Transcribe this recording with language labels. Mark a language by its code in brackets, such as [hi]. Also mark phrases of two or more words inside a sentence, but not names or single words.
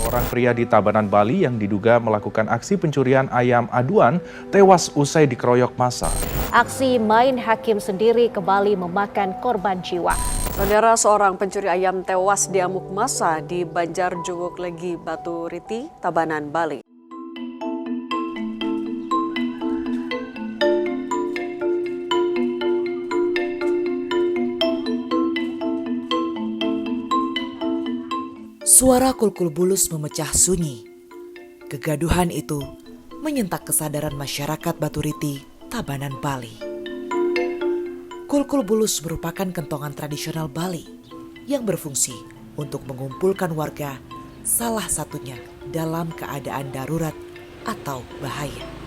[id] pria di Tabanan, Bali yang diduga melakukan aksi pencurian ayam aduan tewas usai dikeroyok massa. Aksi main hakim sendiri kembali memakan korban jiwa. Saudara, seorang pencuri ayam tewas diamuk massa di Banjar Junguk Legi, Batu Riti, Tabanan, Bali. Suara kulkul bulus memecah sunyi. Kegaduhan itu menyentak kesadaran masyarakat Batu Riti, Tabanan, Bali. Kulkul bulus merupakan kentongan tradisional Bali yang berfungsi untuk mengumpulkan warga, salah satunya dalam keadaan darurat atau bahaya.